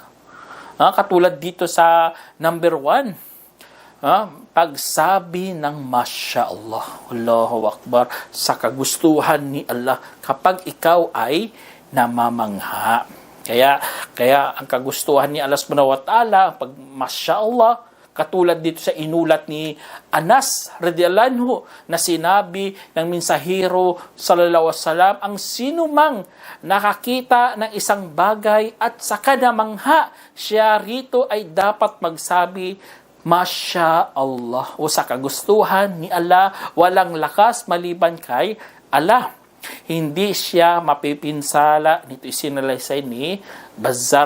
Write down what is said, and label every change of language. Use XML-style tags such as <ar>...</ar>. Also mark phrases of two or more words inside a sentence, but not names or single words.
<tl>Katulad dito sa number 1, pagsabi ng</tl> <ar>ما شاء الله، الله أكبر,</ar> <tl>sa kagustuhan ni Allah kapag ikaw ay namamangha. Kaya ang kagustuhan ni Allah</tl> <ar>سبحانه وتعالى,</ar> <tl>pag</tl> <ar>ما شاء الله,</ar> <tl>katulad dito sa inulat ni Anas</tl> <ar>رضي الله عنه</ar> <tl>na sinabi ng mensahero</tl> <ar>صلى الله عليه وسلم,</ar> <tl>ang sinumang nakakita ng isang bagay at saka namangha siya rito ay dapat magsabi</tl> <ar>ما شاء الله</ar> <tl>o sa kagustuhan ni Allah, walang lakas maliban kay Allah. Hindi siya mapipinsala. Nito isinalaysay ni Bazar.</tl>